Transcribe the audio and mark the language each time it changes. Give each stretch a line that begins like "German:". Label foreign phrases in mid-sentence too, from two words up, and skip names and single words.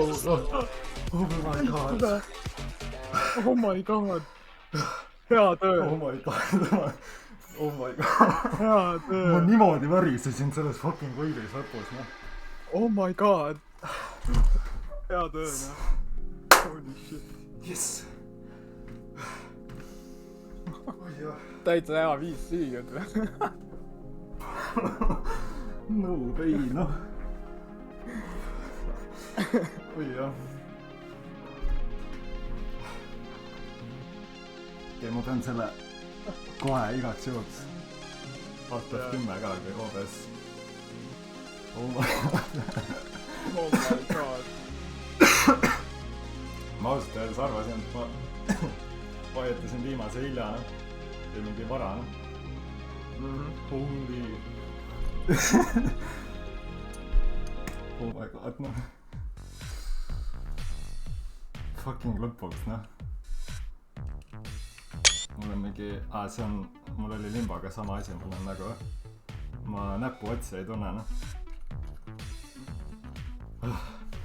English: Oh my god! Oh my god!
Estonian: Hea töö!
English: Oh my god! Oh my god!
Estonian: Hea töö! Ma niimoodi värisesin selles fucking võidis lõpus, noh.
English: Oh my god!
Estonian: Hea töö, noh.
English: Holy shit. Yes!
Estonian: Täitsa hea 5 siigad või?
English: No pain, noh.
Estonian: Oi jah. Okei, ma pean selle kohe igaks juhuks. Alt F10 ka, kui OBS.
English: Oh my god. Oh my god.
Estonian: Ma ausalt öeldes arvasin, et ma vajutasin viimase hilja, noh. Või mingi vara, noh.
English: Holy. Oh my god,
Estonian: noh. Fucking lõpuks, noh. Mul on mingi... see on... Mul oli limbaga sama asi, mul on nagu... Ma näpu otsi ei tunne, noh.